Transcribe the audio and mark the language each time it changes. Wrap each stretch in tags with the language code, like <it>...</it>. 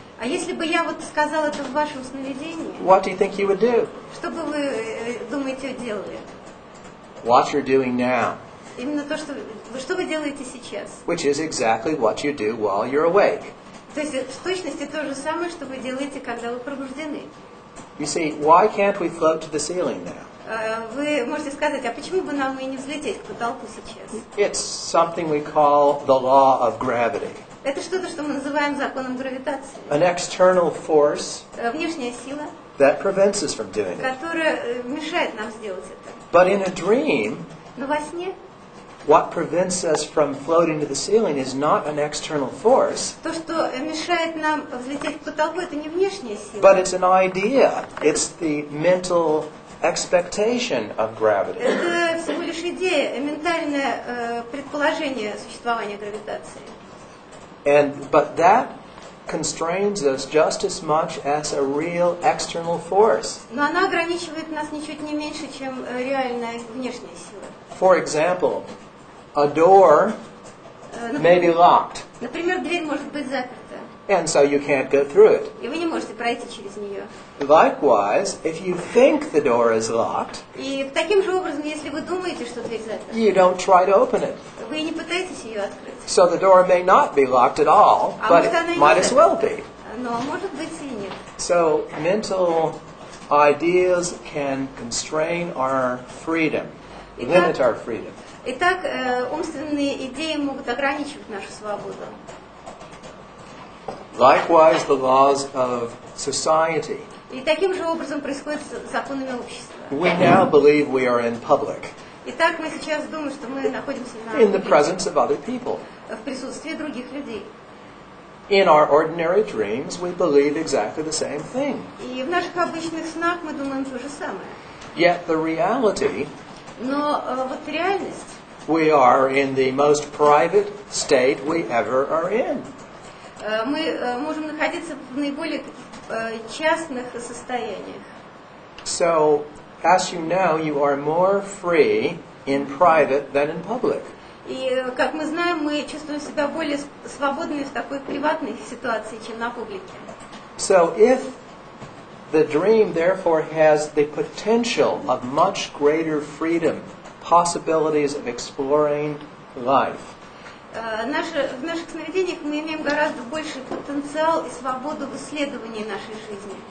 <ru>А если бы я вот сказала это в вашем сновидении,</ru> <en>what do you think you would do?</en> <ru>что бы вы, думаете, делали?</ru> <en>What you're doing now,</en> <ru>Именно то, что вы делаете сейчас.</ru> <en>which is exactly what you do while you're awake.</en> <ru>То есть в точности то же самое, что вы делаете, когда вы пробуждены.</ru> <en>You see, why can't we float to the ceiling now?</en> <ru>Вы можете сказать, а почему бы нам и не взлететь к потолку сейчас?</ru> <en>It's something we call the law of gravity.</en> <ru>Это что-то, что мы называем законом гравитации.</ru> <en>An external force</en> <ru>Внешняя сила,</ru> <en>that prevents us from doing it.</en> <ru>которая мешает нам сделать это.</ru> <en>But in a dream,</en> <ru>Но во сне</ru> <en>what prevents us from floating to the ceiling is not an external force,</en> <ru>то, что мешает нам взлететь к потолку, это не внешняя сила.</ru> <en>but it's an idea. It's the mental expectation of gravity.</en> <ru>Это всего лишь идея, ментальное предположение существования гравитации.</ru> <en>But that constrains us just as much as a real external force.</en> <ru>Но она ограничивает нас ничуть не меньше, чем реальная внешняя сила.</ru> <en>For example, a door may be locked,</en> <ru>Например, дверь может быть заперта,</ru> <en>and so you can't go through it.</en> <ru>и вы не можете пройти через нее.</ru> <en>Likewise, if you think the door is locked,</en> <ru>И таким же образом, если вы думаете, что дверь заперта,</ru> <en>you don't try to open it.</en> <ru>вы не пытаетесь ее открыть.</ru> <en>So the door may not be locked at all, but it might as well be.</en> <ru>Но может быть и нет.</ru> <en>So mental ideas can constrain our freedom, limit our freedom.</en> <ru>Итак, умственные идеи могут ограничивать нашу свободу.</ru> <en>Likewise, the laws of society.</en> <ru>И таким же образом происходит с законами общества.</ru> <en>We now believe we are in public,</en> <ru>Итак, мы сейчас думаем, что мы находимся</ru> <en>in the presence of other people.</en> <ru>в присутствии других людей.</ru> <en>In our ordinary dreams, we believe exactly the same thing.</en> <ru>И в наших обычных снах мы думаем то же самое.</ru> <en>Yet the reality,</en> <ru>Но вот реальность,</ru> <en>we are in the most private state we ever are in.</en> <ru>мы можем находиться в наиболее частных состояниях.</ru> <en>So, as you know, you are more free in private than in public.</en> <ru>И, как мы знаем, мы чувствуем себя более свободными в такой приватной ситуации, чем на публике.</ru> <en>So, if the dream therefore has the potential of much greater freedom, possibilities of exploring life,</en> <ru>В наших сновидениях мы имеем гораздо больший потенциал и свободу в исследовании нашей жизни.</ru>